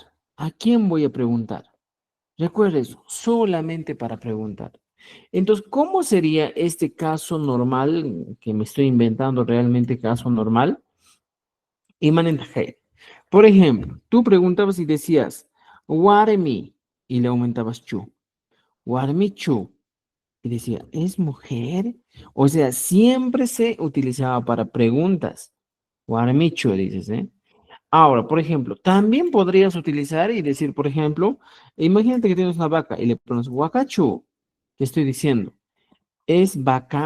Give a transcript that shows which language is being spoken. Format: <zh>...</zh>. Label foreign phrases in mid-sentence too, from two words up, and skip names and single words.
<es>¿A quién voy a preguntar? Recuerda eso, solamente para preguntar. Entonces, ¿cómo sería este caso normal que me estoy inventando realmente caso normal? Imanentaje. Por ejemplo, tú preguntabas y decías, Warmi, y le aumentabas chu.</es> <qu>Warmi chu.</qu> <es>Y decía, ¿es mujer? O sea, siempre se utilizaba para preguntas.</es> <qu>Warmi chu,</qu> <es>dices, ¿eh? Ahora, por ejemplo, también podrías utilizar y decir, por ejemplo, imagínate que tienes una vaca y le pones huacachu. ¿Qué estoy diciendo? ¿Es vaca?</es>